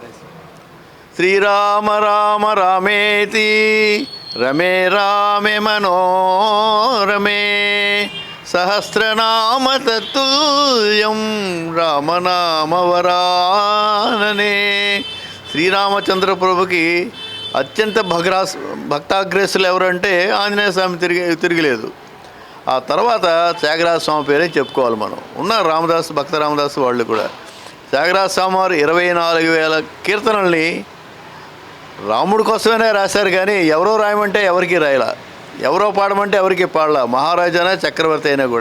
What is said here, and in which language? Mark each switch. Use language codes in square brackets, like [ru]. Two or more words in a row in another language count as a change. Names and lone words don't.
[sa] श्रीराम राम रामेति रमे रामे मनोरमे सहस्रनाम तत्तुल्यं रामनाम वरानने। [te] శ్రీరామచంద్ర ప్రభుకి అత్యంత భక్తాగ్రేసులు ఎవరంటే ఆంజనేయ స్వామి తిరిగిలేదు. ఆ తర్వాత త్యాగరాజ స్వామి పేరే చెప్పుకోవాలి మనం. ఉన్నారు రామదాసు, భక్త రామదాసు వాళ్ళు కూడా. త్యాగరాజ స్వామి వారు 24,000 కీర్తనల్ని రాముడి కోసమే రాశారు, కానీ ఎవరో రాయమంటే ఎవరికి రాయలా, ఎవరో పాడమంటే ఎవరికి పాడలా, మహారాజానే చక్రవర్తి అయినా కూడా.